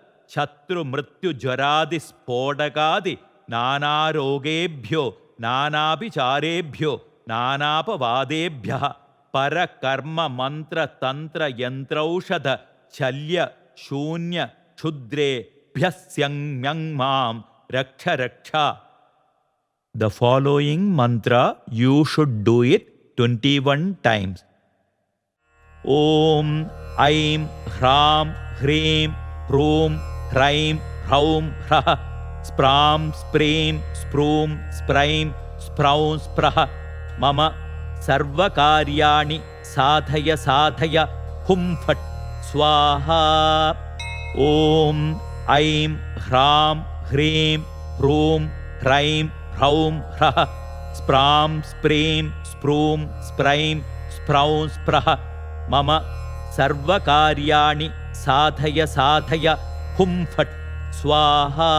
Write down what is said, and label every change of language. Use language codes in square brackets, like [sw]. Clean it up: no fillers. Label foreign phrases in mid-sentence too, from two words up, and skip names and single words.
[sa] शत्रुमृत्युज्वरादिस्फोटकादि नानारोगेभ्यो नानाभिचारेभ्यो नानापवादेभ्यः परकर्ममन्त्रतन्त्रयन्त्रौषध शल्य शून्य क्षुद्रेभ्यः मां रक्ष रक्ष. [en] The following mantra you should do it 21 times. [sa] Om Aim Hram Hreem Hroom Hraim Hraum Hrah Spram Spreem Sproom Spraim Spraum Sprah Mama Sarvakaryani Sathaya Sathaya Hum Phat Swaha. Om Aim Hram Hreem Hroom Hraim Hraum Hrah Spram Spreem Sproom Spraim Spraum Sprah Mama Sarvakaryani Sathaya Sathaya Hum Phat Swaha.